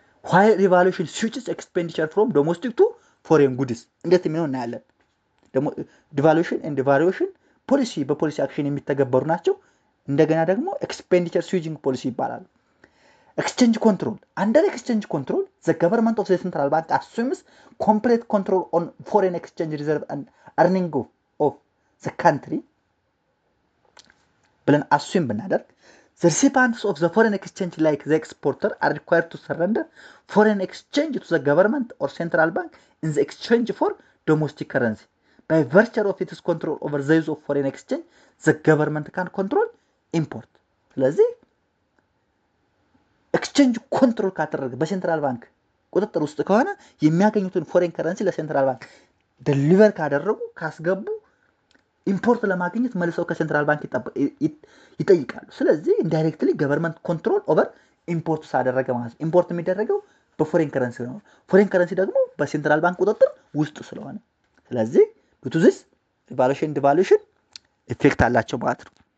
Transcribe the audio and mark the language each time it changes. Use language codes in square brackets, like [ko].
[en] while revaluation switches expenditure from domestic to foreign goods [am] እንዴት የሚሆን እናያለን። ደግሞ devaluation and devaluation ፖሊሲ በፖሊሲ አክሽን የሚተገበሩ ናቸው። እንደገና ደግሞ expenditure switching ፖሊሲ ይባላሉ። [en] exchange control. Under exchange control, the government of the central bank assumes complete control on foreign exchange reserve and earning of the country. ብለን assume ብናደርግ the recipients of the foreign exchange like the exporter are required to surrender foreign exchange to the government or central bank in the exchange for domestic currency. By virtue of its control over the use of foreign exchange, the government can control import. [am] ስለዚህ ኤክስቼንጅ ኮንትሮል ካደረገ በሴንትራል ባንክ ቁጥጥር ውስጥ ከሆነ የሚያገኙትን ፎሬን ከረንሲ ለሴንትራል ባንክ ዴሊቨር ካደረጉ ካስገቡ ኢምፖርት ለማግኘት መልሰው ከሴንትራል ባንክ ይጠይቃሉ። ስለዚህ ኢንዳይሬክትሊ ገቨርንመንት ኮንትሮል ኦቨር ኢምፖርት ሳደረገ ማለት ኢምፖርት የሚደረገው በፎሬን ከረንሲ ነው። ፎሬን ከረንሲ ደግሞ በሴንትራል ባንክ ቁጥጥር ውስጥ ስለሆነ ስለዚህ ቱ ዚስ ዲቫሉሽን ኢፌክት አላቸው ማለት ነው።